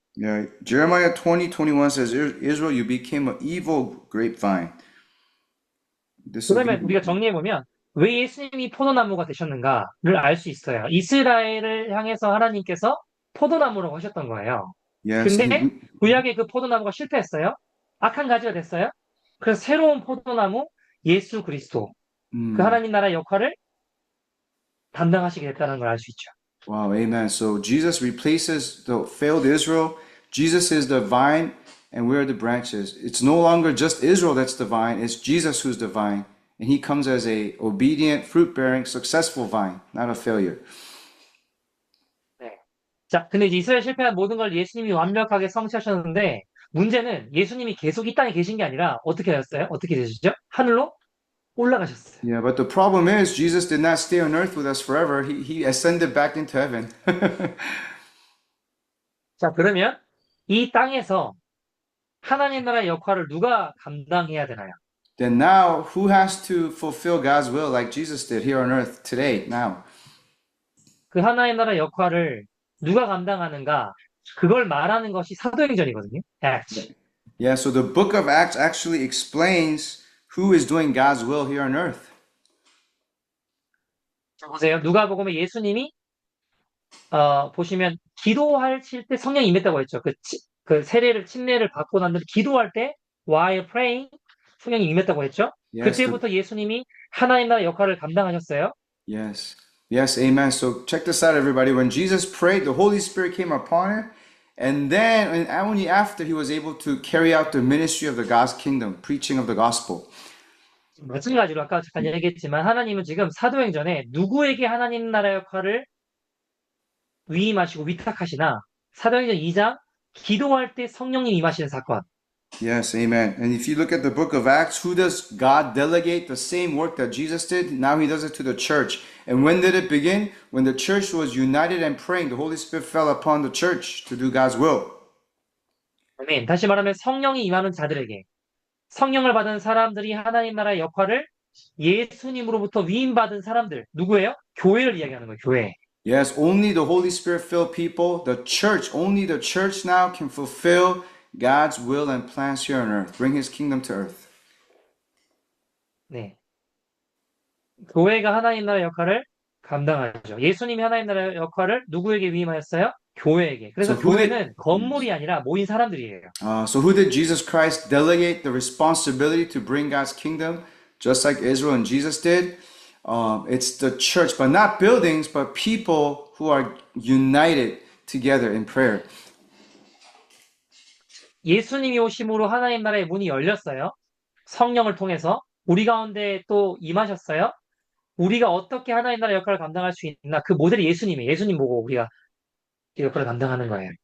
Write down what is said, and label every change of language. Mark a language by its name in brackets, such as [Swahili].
[English] Yeah, Jeremiah 20, 21 says, Israel, you became an evil grapevine. [Korean] 그러면 우리가 정리해보면 왜 예수님이 포도나무가 되셨는가를 알 수 있어요. 이스라엘을 향해서 하나님께서 포도나무라고 하셨던 거예요. [English] Yes, [Korean] 근데 구약의 그 포도나무가 실패했어요. 악한 가지가 됐어요. 그래서 새로운 포도나무 예수 그리스도, 그 하나님 나라의 역할을 담당하시게 됐다는 걸 알 수 있죠. [English] Wow, amen. So Jesus replaces the failed Israel. Jesus is the vine and we're the branches. It's no longer just Israel that's the vine, it's Jesus who's the vine. And he comes as a obedient, fruit-bearing, successful vine, not a failure. [Korean] 네. 자, 근데 이제 이스라엘 실패한 모든 걸 예수님이 완벽하게 성취하셨는데 문제는 예수님이 계속 이 땅에 계신 게 아니라 어떻게 하셨어요? 어떻게 되시죠? 하늘로 올라가셨어요. [English] Yeah, but the problem is Jesus did not stay on earth with us forever. He ascended back into heaven. [Korean] 자, 그러면 이 땅에서 하나님 나라의 역할을 누가 감당해야 되나요? [English] Then now, who has to fulfill God's will like Jesus did here on earth today, now? [Korean] 그 하나님 나라의 역할을 누가 감당하는가? 그걸 말하는 것이 사도행전이거든요. [English] Acts. Yeah, so the book of Acts actually explains who is doing God's will here on earth. [Korean] 자, 보세요. 누가복음에 예수님이 보시면 기도하실 때 성령이 임했다고 했죠. 그 침례를 받고 난 뒤에 기도할 때 [English] while praying [Korean] 성령이 임했다고 했죠. [English] Yes, [Korean] 그때부터 예수님이 하나님 나라 역할을 감당하셨어요. [English] Yes. Yes, amen. So check this out, everybody. When Jesus prayed, the Holy Spirit came upon him. And then, and only after, he was able to carry out the ministry of the God's kingdom, preaching of the gospel. [Korean] 마찬가지로 아까 잠깐 얘기했지만 하나님은 지금 사도행전에 누구에게 하나님 나라 역할을 위임하시고 위탁하시나 사도행전 2장 기도할 때 성령님 임하시는 사건. [English] Yes, amen. And if you look at the book of Acts, who does God delegate the same work that Jesus did? Now he does it to the church. And when did it begin? When the church was united and praying, the Holy Spirit fell upon the church to do God's will. [Korean] 아멘. 다시 말하면 성령이 임하는 자들에게 성령을 받은 사람들이 하나님 나라의 역할을 예수님으로부터 위임받은 사람들 누구예요? 교회를 이야기하는 거예요. 교회. [English] Yes, only the Holy Spirit filled people, the church, only the church now can fulfill God's will and plans here on earth. Bring his kingdom to earth. [Korean] 네. 교회가 하나님 나라의 역할을 감당하죠. 예수님이 하나님 나라의 역할을 누구에게 위임하였어요? 교회에게. 그래서 교회는 건물이 아니라 모인 사람들이에요. [English] So who did Jesus Christ delegate the responsibility to bring God's kingdom, just like Israel and Jesus did? It's the church, but not buildings, but people who are united together in prayer. [Korean] 예수님이 오심으로 하나님 나라의 문이 열렸어요. 성령을 통해서 우리 가운데 또 임하셨어요. 우리가 어떻게 하나님 나라 역할을 감당할 수 있나? 그 모델이 예수님이에요. 예수님 보고 우리가 이 역할을 감당하는 거예요.